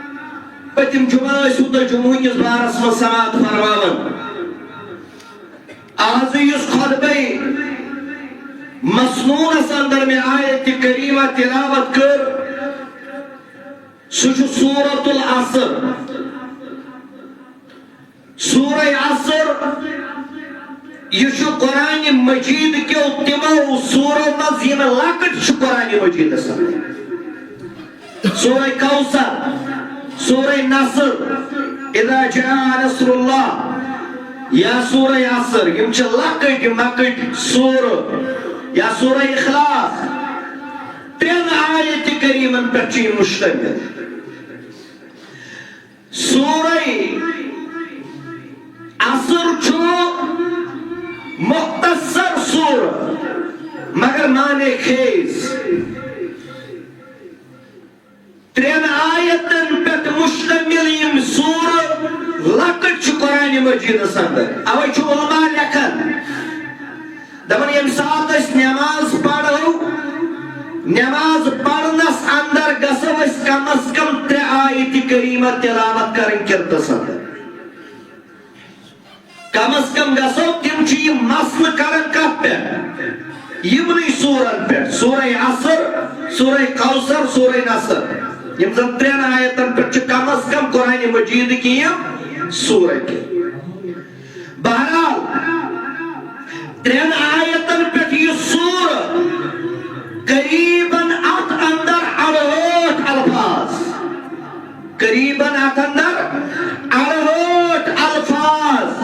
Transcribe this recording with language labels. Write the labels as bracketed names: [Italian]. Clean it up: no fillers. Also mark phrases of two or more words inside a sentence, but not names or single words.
[Kashmiri] پتم جمعہ سوتہ جمعہ کس بارس من سماعت فرماون آز یس خطبے مسنونس اندر میں آیت کریمہ تلاوت کر سو سورة العصر. سورہ عصر یہ قرآن مجید کے تمو سورو مز یم لکٹ قرآن مجید سورہ کوثر، سورہ نصر، [Arabic] اذا جاء نصر اللہ، [Kashmiri] یا سورہ عصر یم چھ لکٹ مکٹ سور، یا سورہ اخلاص. تین آیت کریمن پر چھ مشتمل. سورہ عصر چھو مختصر سور مگر مانے خیز. ترین آیتن پت مشتمل یم سور لکٹ چھ قرآن مجید اندر. اوے چھو علماء لکھن دپن یم سات اس نماز پڑھو، نماز پڑھنس اندر گژھو اس کم از کم 3 آیت کریمہ تلاوت کرن کرتس اندر. کم از کم گژھو تم چھ یہ مسل کرن کت پہ یمنی سورن پہ، سورہ عصر، سورہ کوثر، سورہ نصر. یم زن 3 آیتن پہ چھ کم از کم قرآن مجید کی یم سورہ کی. بہرحال 3 آیتن پہ یہ سور قریباً ات اندر 68 الفاظ، قریباً ات اندر 68 الفاظ.